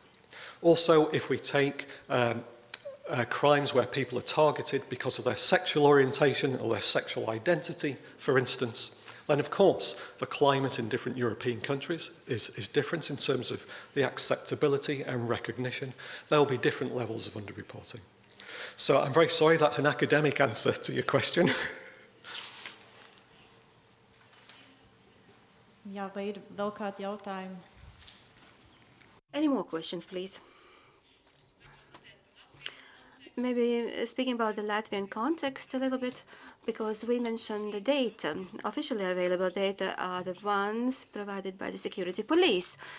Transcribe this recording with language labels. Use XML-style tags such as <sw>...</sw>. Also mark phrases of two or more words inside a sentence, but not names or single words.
<en>Also, if we take crimes where people are targeted because of their sexual orientation or their sexual identity, for instance, then of course the climate in different European countries is different in terms of the acceptability and recognition. There will be different levels of underreporting. So I'm very sorry, that's an academic answer to your question.</en> <lv>Jā, vai ir vēl kādi jautājumi?</lv> <en>Any more questions, please? Maybe speaking about the Latvian context a little bit, because we mentioned the data. Officially available data are the ones provided by the security police.</en>